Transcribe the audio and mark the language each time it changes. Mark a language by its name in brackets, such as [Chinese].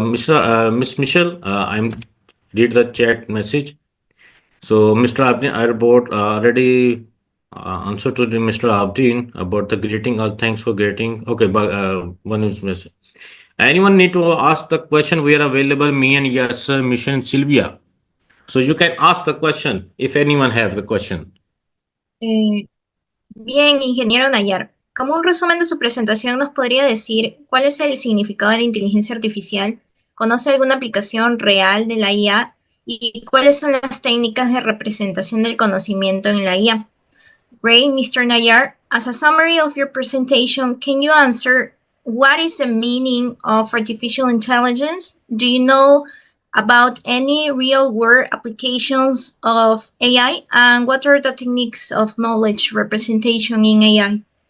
[English] Miss Michelle, I'm read the chat message. So Mr. Abni, I report already. answer to the Mr. Abdin about the greeting. All thanks for greeting. Okay, but one is missing. Anyone need to ask the question? We are available. Me and yes, Mission Sylvia. So you can ask the question if anyone have the question. [Spanish] Bien, ingeniero Nayar, como un resumen de su presentación, ¿nos podría decir cuál es el significado de la inteligencia artificial? ¿Conoce alguna aplicación real de la IA? ¿Y cuáles son las técnicas de representación del conocimiento en la IA? [English] Great, Mr. Nayar. As a summary of your presentation, can you answer what is the meaning of artificial intelligence? Do you know about any real-world applications of AI? And what are the techniques of knowledge representation in AI?